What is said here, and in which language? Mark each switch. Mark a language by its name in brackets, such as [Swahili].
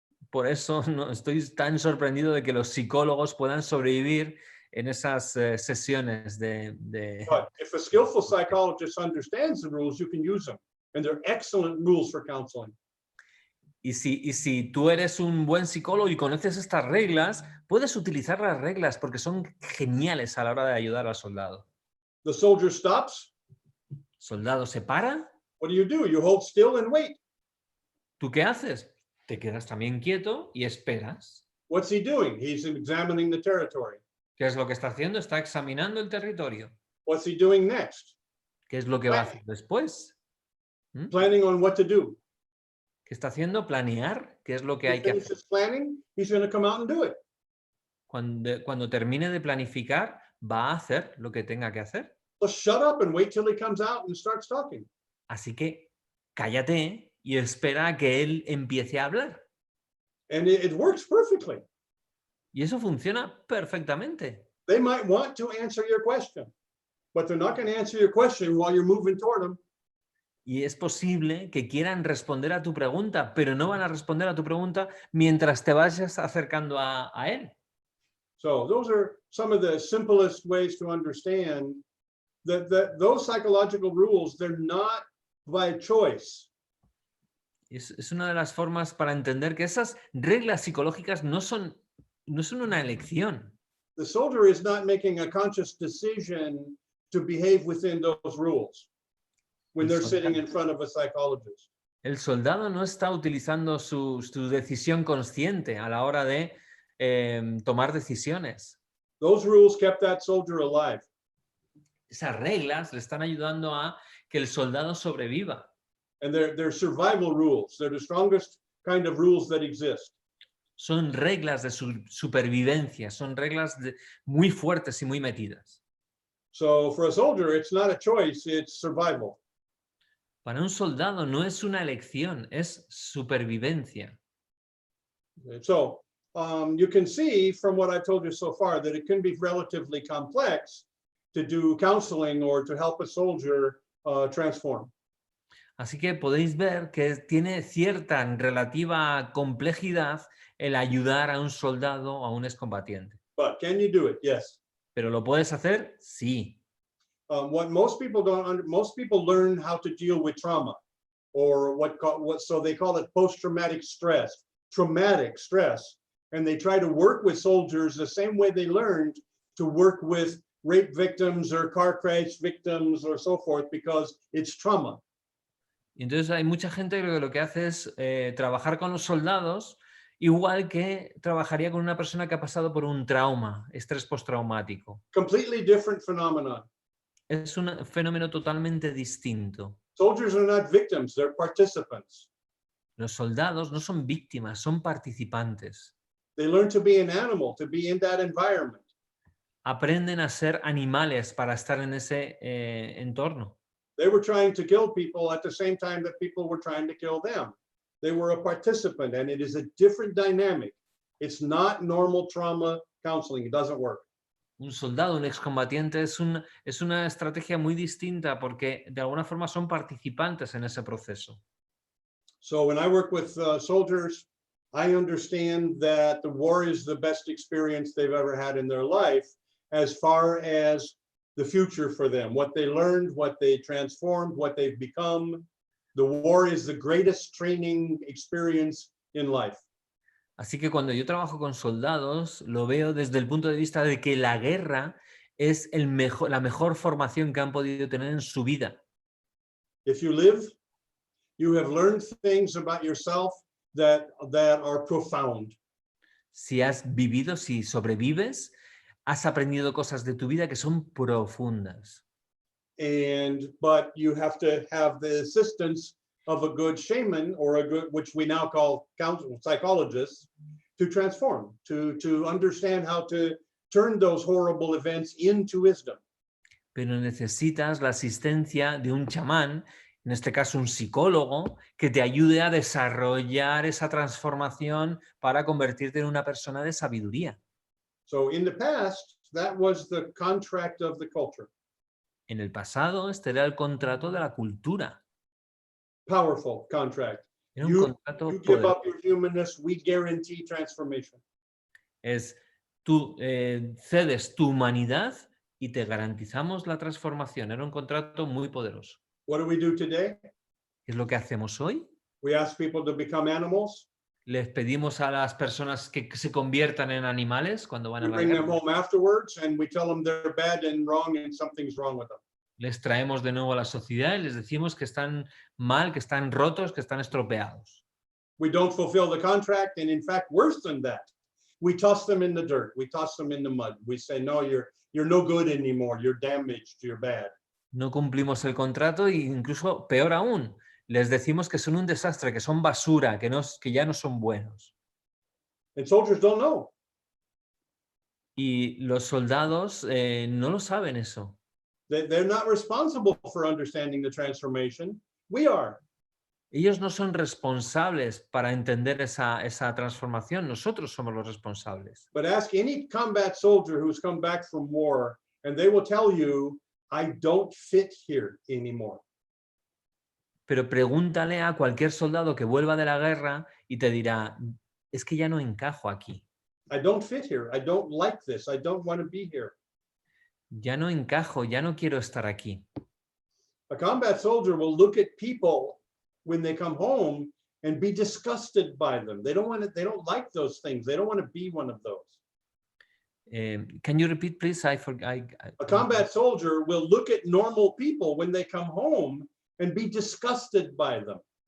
[Spanish] Por eso no, estoy tan sorprendido de que los psicólogos puedan sobrevivir en esas sesiones de... [English] But if a skillful psychologist understands the rules, you can use them. And they're excellent rules for counseling. [Spanish] Y si tú eres un buen psicólogo y conoces estas reglas, puedes utilizar las reglas porque son geniales a la hora de ayudar al soldado. [English] The soldier stops. [Spanish] ¿Soldado se para? [English] What do? You hold still and wait. [Spanish] ¿Tú qué haces? Te quedas también quieto y esperas. [English] What's he doing? He's examining the territory. [Spanish] ¿Qué es lo que está haciendo? Está examinando el territorio. [English] What's he doing next? [Spanish] ¿Qué es lo que va a hacer después? ¿Mm? [English] Planning on what to do. [Spanish] ¿Qué está haciendo? Planear. ¿Qué es lo que [English] He [Spanish] hay que hacer? [English] finishes planning, he's going to come out and do it. [Spanish] Cuando termine de planificar, va a hacer lo que tenga que hacer. [English] Well, shut up and wait till he comes out and starts talking. [Spanish] Así que cállate y espera a que él empiece a hablar. [English] And it works perfectly. [Spanish] Y eso funciona perfectamente. [English] They might want to answer your question, but they're not going to answer your question while you're moving toward them. [Spanish] Y es posible que quieran responder a tu pregunta, pero no van a responder a tu pregunta mientras te vayas acercando a él. [English] So those are some of the simplest ways to understand that those psychological rules, they're not by choice. [Spanish] Es una de las formas para entender que esas reglas psicológicas no son una elección. [English] The soldier is not making a conscious decision to behave within those rules when they're sitting in front of a psychologist. [Spanish] El soldado no está utilizando su decisión consciente a la hora de tomar decisiones. [English] Those rules kept that soldier alive. [Spanish] Esas reglas le están ayudando a que el soldado sobreviva. [English] And they're survival rules. They're the strongest kind of rules that exist. [Spanish] Son reglas de supervivencia, son reglas muy fuertes y muy metidas. [English] So for a soldier, it's not a choice, it's survival. [Spanish] Para un soldado no es una elección, es supervivencia. [English] So you can see from what I've told you so far that it can be relatively complex to do counseling or to help a soldier transform. [Spanish] Así que podéis ver que tiene cierta relativa complejidad el ayudar a un soldado o a un excombatiente. [English] But can you do it? Yes. [Spanish] ¿Pero lo puedes hacer? Sí. [English] What most people don't most people learn how to deal with trauma, or so they call it post-traumatic stress, traumatic stress, and they try to work with soldiers the same way they learned to work with rape victims or car crash victims or so forth, because it's trauma. [Spanish] Entonces hay mucha gente que lo que hace es trabajar con los soldados igual que trabajaría con una persona que ha pasado por un trauma, estrés postraumático. [English] Completely different phenomenon. [Spanish] Es un fenómeno totalmente distinto. [English] Soldiers are not victims, they're participants. [Spanish] Los soldados no son víctimas, son participantes. [English] They learn to be an animal, to be in that environment. [Spanish] Aprenden a ser animales para estar en ese entorno. [English] They were trying to kill people at the same time that people were trying to kill them. They were a participant, and it is a different dynamic. It's not normal trauma counseling. It doesn't work. [Spanish] Un soldado, un excombatiente es una estrategia muy distinta porque de alguna forma son participantes en ese proceso. [English] So when I work with soldiers, I understand that the war is the best experience they've ever had in their life as far as the future for them, what they learned, what they transformed, what they've become. The war is the greatest training experience in life. [Spanish] Así que cuando yo trabajo con soldados, lo veo desde el punto de vista de que la guerra es la mejor formación que han podido tener en su vida. [English] If you live, you have learned things about yourself that are profound. [Spanish] Si has vivido, si sobrevives, has aprendido cosas de tu vida que son profundas. [English] But you have to have the assistance of a good shaman or which we now call psychologists, to transform, to understand how to turn those horrible events into wisdom. [Spanish] Pero necesitas la asistencia de un chamán, en este caso un psicólogo, que te ayude a desarrollar esa transformación para convertirte en una persona de sabiduría. [English] So in the past, that was the contract of the culture. [Spanish] En el pasado, este era el contrato de la cultura. [English] Powerful contract. [Spanish] Era un contrato [English] You give [Spanish] poderoso. [English] up your humanness, we guarantee transformation. [Spanish] Es tú cedes tu humanidad y te garantizamos la transformación. Era un contrato muy poderoso. [English] What do we do today? [Spanish] ¿Qué es lo que hacemos hoy? [English] We ask people to become animals. [Spanish] Les pedimos a las personas que se conviertan en animales cuando van a [English] We [Spanish] la [English] bring them [Spanish] guerra. [English] home afterwards and we tell them they're bad and wrong and something's wrong with them. [Spanish] Les traemos de nuevo a la sociedad y les decimos que están mal, que están rotos, que están estropeados. [English] We don't fulfill the contract, and in fact, worse than that, we toss them in the dirt. We toss them in the mud. We say, no, you're no good anymore. You're damaged. You're bad. [Spanish] No cumplimos el contrato e incluso, peor aún, les decimos que son un desastre, que son basura, que ya no son buenos. [English] And soldiers don't know. [Spanish] Y los soldados no lo saben eso. [English] They're not responsible for understanding the transformation. We are. [Spanish] Ellos no son responsables para entender esa transformación. Nosotros somos los responsables. [English] But ask any combat soldier who's come back from war, and they will tell you, I don't fit here anymore. [Spanish] Pero pregúntale a cualquier soldado que vuelva de la guerra y te dirá, es que ya no encajo aquí. [English] I don't fit here. I don't like this. I don't want to be here. [Spanish] Ya no encajo, ya no quiero estar aquí. [English] A combat soldier will look at people when they come home and be disgusted by them. They don't like those things. They don't want to be one of those. Can you repeat, please? A combat soldier will look at normal people when they come home and be disgusted by them.